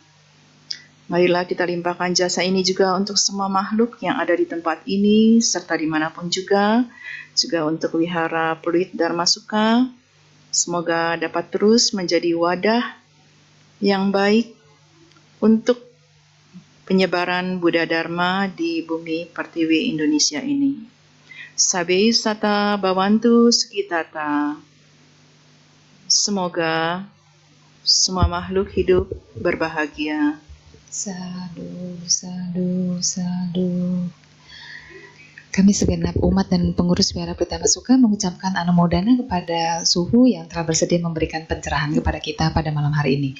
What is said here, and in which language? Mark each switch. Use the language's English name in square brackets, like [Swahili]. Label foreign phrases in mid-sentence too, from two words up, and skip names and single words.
[Indonesian] Marilah kita limpahkan jasa ini juga untuk semua makhluk yang ada di tempat ini, serta dimanapun juga untuk wihara Pluit Dharma Sukha. Semoga dapat terus menjadi wadah yang baik untuk penyebaran Buddha Dharma di bumi pertiwi Indonesia ini. [Pali] Sabe sata bawantu sukitata. [Indonesian] Semoga semua makhluk hidup berbahagia. [Pali] Sadu, sadu, sadu. [Indonesian] Kami segenap umat dan pengurus Wihara Pluit Dharma Sukha mengucapkan anumodana kepada Suhu yang telah bersedia memberikan pencerahan kepada kita pada malam hari ini.